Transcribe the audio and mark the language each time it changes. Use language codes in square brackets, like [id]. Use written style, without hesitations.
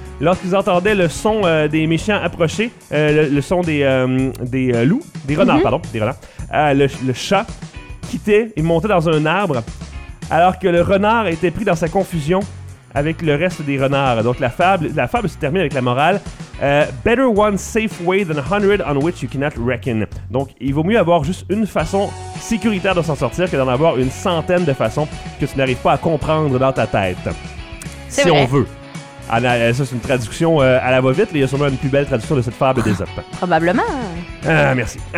[fr] Lorsqu'ils entendaient le son des méchants approcher, le son des renards, le chat quittait et montait dans un arbre, alors que le renard était pris dans sa confusion avec le reste des renards. Donc, la fable se termine avec la morale. [en] Better one safe way than 100 on which you cannot reckon. [fr] Donc, il vaut mieux avoir juste une façon sécuritaire de s'en sortir que d'en avoir une centaine de façons que tu n'arrives pas à comprendre dans ta tête. C'est si vrai. On veut. Ça, c'est une traduction à la va-vite. Il y a sûrement une plus belle traduction de cette fable d'Ésope. Probablement. Merci.